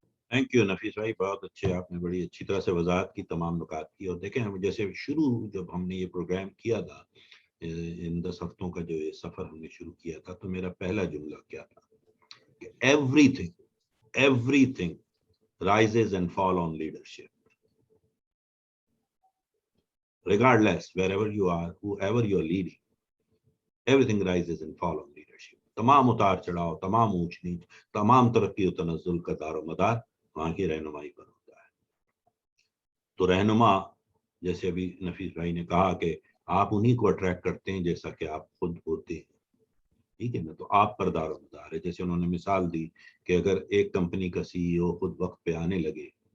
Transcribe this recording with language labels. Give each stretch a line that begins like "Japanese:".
Urdu: Thank you نفیس بھائی، بہت اچھے، آپ نے بڑی اچھی طرح سے وضاحت کی تمام نکات کی۔ اور دیکھیں ہم جیسے جب ہم نے یہ پروگرام کیا تھا، ان 10 ہفتوں کا جو یہ سفر ہم نے شروع کیا تھا، تو میرا پہلا جملہ کیا تھا کہ
English: Everything rises and fall on leadership. Regardless, wherever you are, whoever you are leading, everything rises and fall on leadership.
Urdu: تمام اتار چڑھاؤ، تمام اونچ نیچ، تمام ترقی و تنزل کا دار و مدار وہاں کی رہنمائی پر ہوتا ہے۔ تو رہنما، جیسے ابھی نفیس بھائی نے کہا کہ آپ انہی کو اٹریکٹ کرتے ہیں جیسا کہ آپ خود ہوتے ہیں، ٹھیک ہے نا؟ تو آپ پر دار و مدار ہے۔ جیسے انہوں نے مثال دی کہ اگر ایک کمپنی کا سی ای او خود وقت پہ آنے لگے